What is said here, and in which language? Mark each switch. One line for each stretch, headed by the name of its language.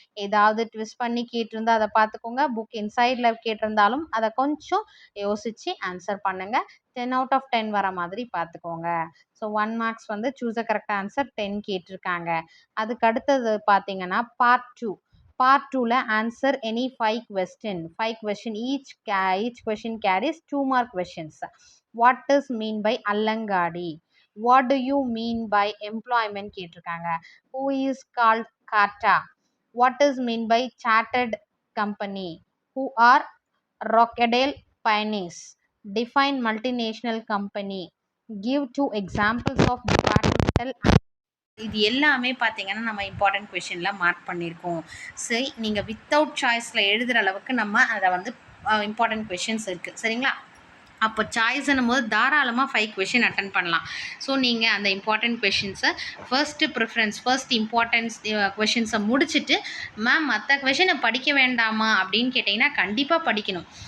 Tamil: ஏதாவது ட்விஸ்ட் பண்ணி கேட்டிருந்தா அதை பார்த்துக்கோங்க. புக் இன்சைடில் கேட்டிருந்தாலும் அதை கொஞ்சம் யோசித்து ஆன்சர் பண்ணுங்கள். 10 அவுட் ஆஃப் 10 வர மாதிரி பார்த்துக்கோங்க. So 1 marks choose a correct answer 10 கேட்டிருக்காங்க. அதுக்கு அடுத்தது பார்த்தீங்கன்னா part 2ல answer any 5 question.
English: Each question carries 2 mark questions. What is mean by அல்லங்காடி? What do you mean by employment
Tamil: கேட்டிருக்காங்க.
English: Who is called Kata? What is mean by chartered company? Who are Rochdale Pioneers? Define multinational company. Give 2 examples of departmental.
Tamil: இது எல்லாமே பார்த்தீங்கன்னா நம்ம important கொஷினில் mark பண்ணியிருக்கோம். சரி, நீங்கள் without சாய்ஸில் எழுதுகிற அளவுக்கு நம்ம அதை இம்பார்ட்டன்ட் கொஷின்ஸ் இருக்குது. சரிங்களா? அப்போ சாய்ஸ்ன்னும் போது தாராளமாக 5 கொஷின் அட்டன் பண்ணலாம். ஸோ நீங்கள் அந்த இம்பார்ட்டன்ட் கொஷின்ஸை ஃபர்ஸ்ட் இம்பார்ட்டன்ஸ் கொஷின்ஸை முடிச்சுட்டு மேம் மற்ற கொஷினை படிக்க வேண்டாமா அப்படின்னு கேட்டிங்கன்னா கண்டிப்பாக படிக்கணும்.